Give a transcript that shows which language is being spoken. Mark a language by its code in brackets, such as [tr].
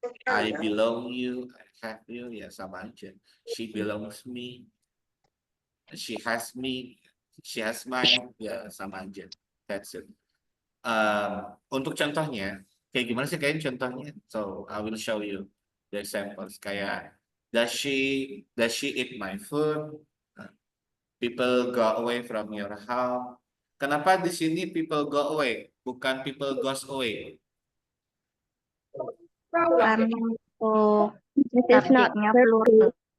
[en] I belong you, I have you [id] ya sama aja. [en] She belongs me, she has mine ya sama aja. That's it. [id] Untuk contohnya kayak gimana sih kayaknya contohnya? [en] So I will show you the examples. [id] Kayak [en] does she eat my food? People go away from your house. [id] Kenapa di sini [en] people go away [id] bukan [en] people goes away? [id] Karena subjeknya plural.